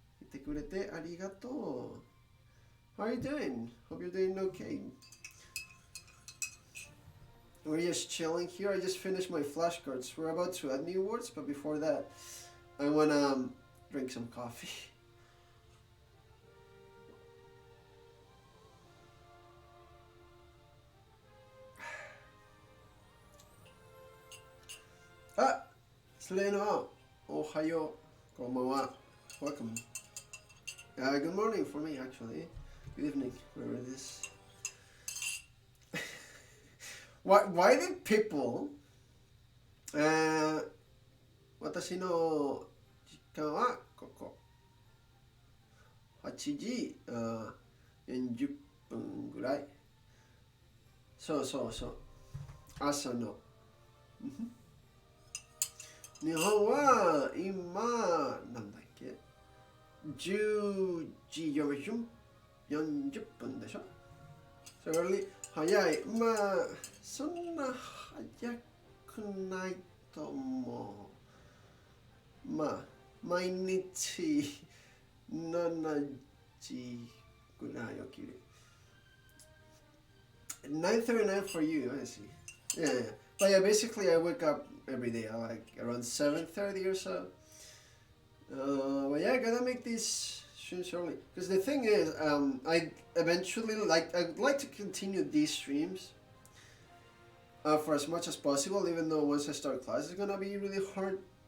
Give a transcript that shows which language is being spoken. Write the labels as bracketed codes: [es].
[ja] 来てくれてありがとう. [en] How are you doing? Hope you're doing okay. We're just chilling here. I just finished my flashcards. We're about to add new words, but before that, I wanna drink some coffee. Ah, Selena. [ja] Ohayo. Konbanwa. [en] Welcome. Good morning for me, actually. Good evening, wherever it is. Why did people [ja] 私の時間はここ8時40分ぐらい。そう朝の。日本は今なんだっけ10時40分でしょ。それより早い。まあそんな早くないと思う。まあ毎日7時ぐらい起きる。 [en] 9:39 for you, I see. Yeah. But yeah, basically I wake up every day, like around 7:30 or so. But yeah, I gotta make these streams early. Because the thing is, I eventually I'd like to continue these streams for as much as possible, even though once I start class it's gonna be really hard.